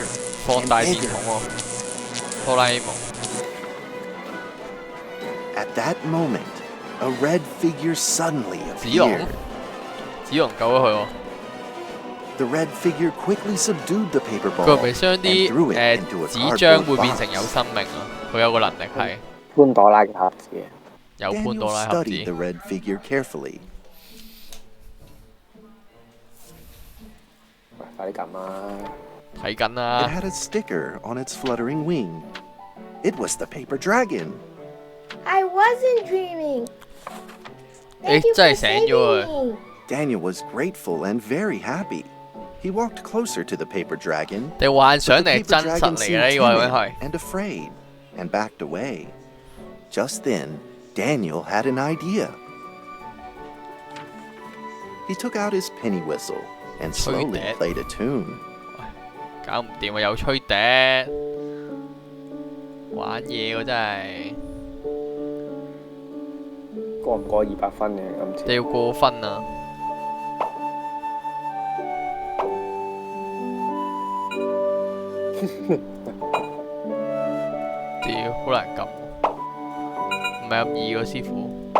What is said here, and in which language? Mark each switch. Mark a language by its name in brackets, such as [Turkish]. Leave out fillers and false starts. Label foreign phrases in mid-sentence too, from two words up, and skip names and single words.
[Cantonese] 放 [English] and [Cantonese] 大電 [English] bigger. [Cantonese] 筒喎，哆啦 A 夢。 [English] At that moment, a red figure suddenly [Cantonese] 紫龍 [English] appeared. [Cantonese] 紫龍救咗佢喎。 [English] The red figure quickly subdued the paper [Cantonese] 佢 [English] ball [Cantonese] 係咪將 [English] and threw [Cantonese] 啲 [English] it into a [Cantonese] 紙張 [English] cardboard [Cantonese] 會變成有 [English] box. [Cantonese] 生命啊？佢有個能力係潘朵拉嘅盒子啊！有潘 [English] Daniel [Cantonese] 多拉盒子。 [English] studied the red figure carefully. [Cantonese] 喂，快啲撳啊！睇緊 [English] It [Cantonese] 啦， [English] had a sticker on its fluttering wing. It was the paper dragon. I wasn't dreaming. 誒 Thank you [Cantonese] 真 [English] for [Cantonese] 係醒咗啊！ [English] saving me. Daniel was grateful and very happy. He walked closer to the paper dragon. [Cantonese] 定幻 [English] But [Cantonese] 想 [English] the [Cantonese] 定係 [English] paper [Cantonese] 真 [English] dragon [Cantonese] 實嚟 [English] seemed [Cantonese] 嘅呢個應該 [English] timid [Cantonese] 係。 [English] and afraid and backed away. Just then, Daniel had an idea. He took out his penny whistle and slowly that. played a tune. [Cantonese] 搞唔掂啊！又吹笛，玩嘢喎真係。過唔過200分嘅今次？你要過分啊！屌，好難撳，唔係咁易喎，師傅。